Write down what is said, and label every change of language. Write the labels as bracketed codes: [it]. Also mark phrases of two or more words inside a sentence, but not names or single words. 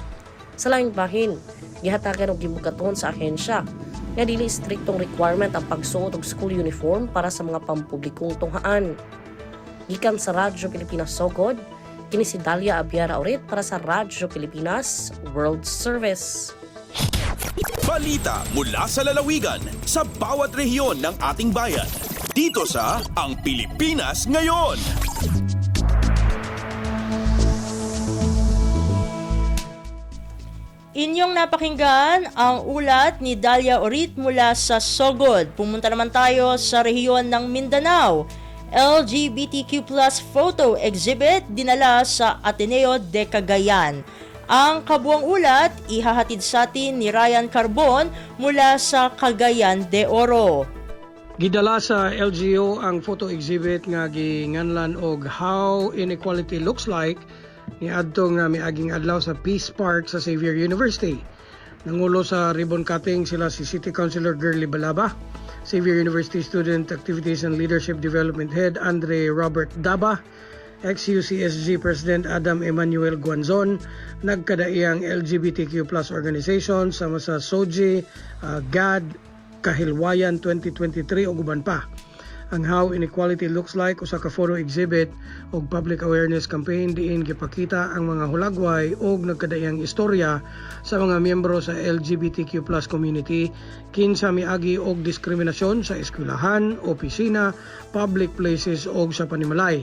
[ceb] Sa laing bahin, gihatagan og gibugaton sa ahensya nga dili striktong requirement ang pagsuot og [en] school uniform [ceb] para sa mga pampublikong tunghaan. Gikan sa Radyo Pilipinas Sogod, kini si Dalia Abiara Orit para sa Radyo Pilipinas World Service. [tl] Balita mula sa lalawigan sa bawat rehiyon ng ating bayan. Dito sa Ang Pilipinas Ngayon. Inyong napakinggan ang ulat ni Dalia Orit mula sa Sogod. Pumunta naman tayo sa rehiyon ng Mindanao. [en] LGBTQ+ photo exhibit [tl] dinala sa Ateneo de Cagayan. Ang kabuang ulat ihahatid sa atin ni Ryan Carbon mula sa Cagayan de Oro. [ceb] Gidala sa LGO ang [en] photo exhibit [ceb] nga ginganlan og How Inequality Looks Like ni adto nga miaging adlaw sa Peace Park sa Xavier University. Nangulo sa [en] ribbon cutting [ceb] sila si [en] City Councilor [ceb] Girly Balaba, Xavier University [en] Student Activities and Leadership Development Head [ceb] Andre Robert Daba, [en] ex-UCSG President [ceb] Adam Emmanuel Guanzon, nagkadaiyang [en] LGBTQ+ organization [ceb] sama sa SOGI, GAD, Kahilwayan 2023 ug uban pa. Ang How Inequality Looks Like usa ka [en] photo exhibit [ceb] ug [en] public awareness campaign [ceb] diin gipakita ang mga hulagway ug nagkadaiyang istorya sa mga miyembro sa [en] LGBTQ+ community [ceb] kinsa miagi og diskriminasyon sa eskwelahan, opisina, [en] public places [ceb] ug sa panimalay.